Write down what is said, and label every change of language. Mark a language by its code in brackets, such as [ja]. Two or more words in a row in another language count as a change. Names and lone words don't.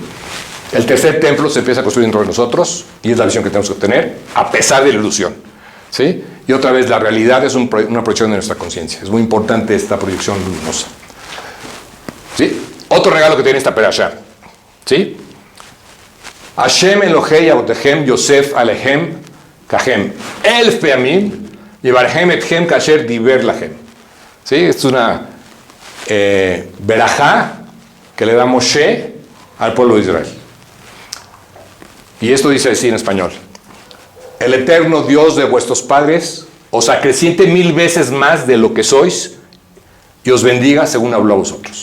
[es] El tercer templo se empieza a construir dentro de nosotros y es la visión que tenemos que tener a pesar de la ilusión. ¿Sí? Y otra vez, la realidad es una proyección de nuestra conciencia. Es muy importante esta proyección luminosa. ¿Sí? Otro regalo que tiene esta perashá. ¿Sí? [he] השם אלוהי אבותיכם יוסף עליכם ככם אלף פעמים יברך אתכם כאשר דיבר לכם. [es] ¿Sí? Es una verajá que le da Moshe al pueblo de Israel. Y esto dice así en español: el eterno Dios de vuestros padres os acreciente 1000 veces más de lo que sois y os bendiga según habló a vosotros.